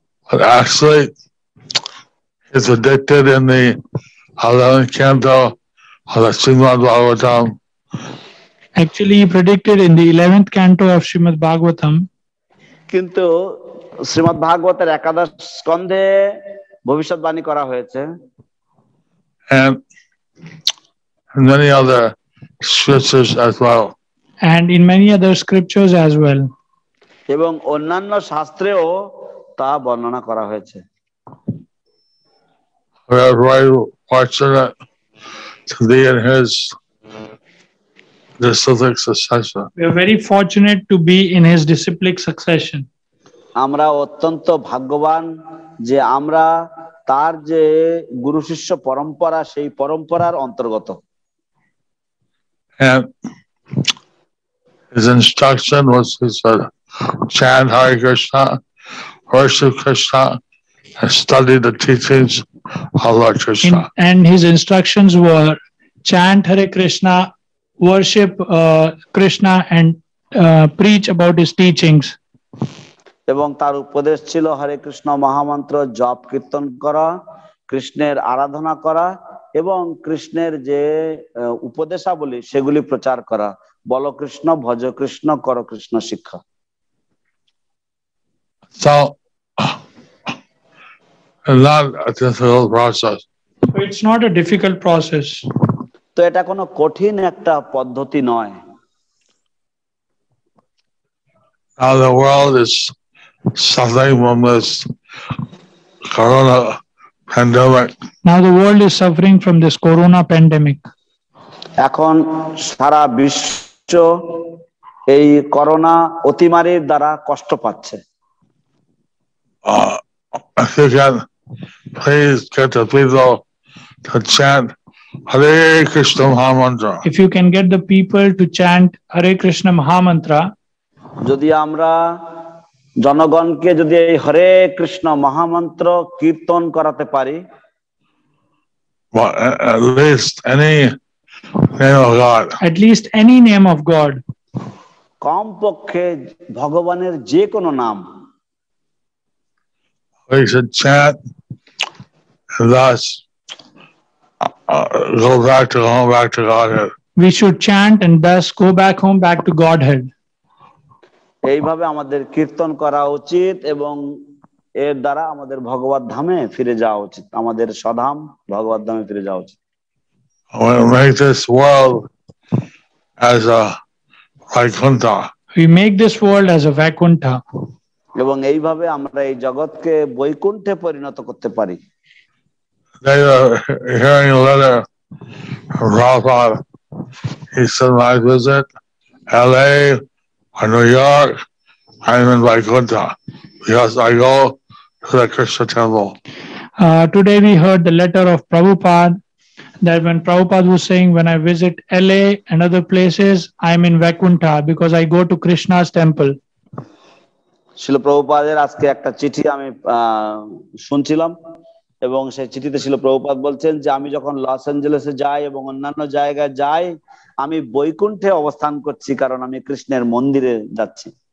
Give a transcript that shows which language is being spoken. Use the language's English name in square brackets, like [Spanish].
[English] But actually, he's predicted in the 11th canto of the Srimad Bhagavatam. Actually, he predicted in the 11th canto of Srimad Bhagavatam. [Bangla] কিন্তু শ্রীমদ ভাগবতের একাদশ স্কন্ধে ভবিষ্যৎবাণী করা হয়েছে। [English] And many other scriptures as well. And in many other scriptures as well. [Bangla] এবং অন্যান্য শাস্ত্রেও তা বর্ণনা করা হয়েছে। [English] We are very fortunate to be in his disciplic succession. We are very fortunate to be in his disciplic succession. [Bangla] আমরা অত্যন্ত ভাগ্যবান যে আমরা তার যে গুরু শিষ্য পরম্পরা সেই পরম্পরার অন্তর্গত। [English] And his instruction was to chant Hare Krishna, worship Krishna, and study the teachings of Lord Krishna. And his instructions were chant Hare Krishna, worship Krishna, and preach about his teachings. [Bangla] এবং তার উপদেশ ছিল হরে কৃষ্ণ মহামন্ত্র জপ কীর্তন করা, কৃষ্ণের আরাধনা করা এবং কৃষ্ণের যে উপদেশাবলী সেগুলি প্রচার করা। বলো কৃষ্ণ, ভজ কৃষ্ণ, কর কৃষ্ণ শিক্ষা। [English] So, not a difficult process. It's not a difficult process. [Bangla] তো এটা কোনো কঠিন একটা পদ্ধতি নয়। [English] Now the world is suffering from this corona pandemic. Now the world is suffering from this corona pandemic. [Bangla] এখন সারা বিশ্ব এই করোনা অতিমারীর দ্বারা কষ্ট পাচ্ছে। [English] If you can please get the people to chant Hare Krishna Mahamantra. If you can get the people to chant Hare Krishna Mahamantra, [Bangla] যদি আমরা জনগণকে যদি এই হরে কৃষ্ণ মহামন্ত্র কীর্তন করাতে পারি, [English] Well, at least any name of God. At least any name of God. [Bangla] কমপক্ষে ভগবানের যে কোনো নাম [English] We should chant and thus go back to Godhead. We should chant and thus go back home, back to Godhead. [Bangla] এইভাবে আমাদের কীর্তন করা উচিত এবং এর দ্বারা আমাদের ভগবত ধামে ফিরে যাওয়া উচিত, আমাদের স্বধাম ভগবত ধামে ফিরে যাওয়া উচিত। [English] We make this world as a Vaikuntha. We make this world as a Vaikuntha. [Bangla] এবং এইভাবে আমরা এই জগৎকে বৈকুণ্ঠে পরিণত করতে পারি। [English] They were hearing a letter from Prabhupada. He said, when I visit LA or New York, I'm in Vaikuntha because I go to the Krishna temple. Today we heard the letter of Prabhupada that when Prabhupada was saying, when I visit LA and other places, I'm in Vaikuntha because I go to Krishna's temple. [Bangla] শিল প্রভুপাদের আজকে একটা চিঠি আমি শুনছিলাম এবং সেই চিঠিতে শিল প্রভুপাদ বলছেন যে আমি যখন লস অ্যাঞ্জেলেসে যাই এবং অন্যান্য জায়গায় যাই আমি বৈকুণ্ঠে অবস্থান করছি কারণ আমি কৃষ্ণের মন্দিরে যাচ্ছি।